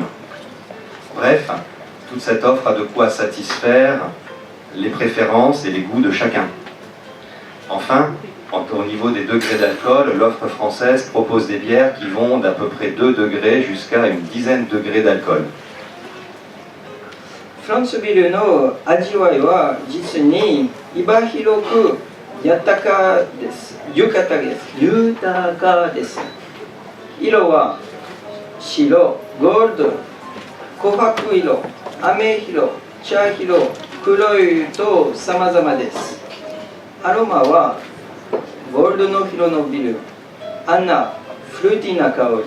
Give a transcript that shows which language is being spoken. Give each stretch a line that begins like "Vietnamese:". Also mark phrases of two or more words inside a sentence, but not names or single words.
French: Bref, toute cette offre a de quoi satisfaire les préférences et les goûts de chacun. Enfin, au niveau des degrés d'alcool, l'offre française propose des bières qui vont d'à peu près 2 degrés jusqu'à une dizaine de degrés d'alcool.
Japanese: フランスビールの味わいは実に幅広く豊かです。豊かです。色は白、ゴールド、琥珀色、飴色、茶色、黒いと様々です。アロマはゴールドの色のビール、 アンナフルーティーな香り。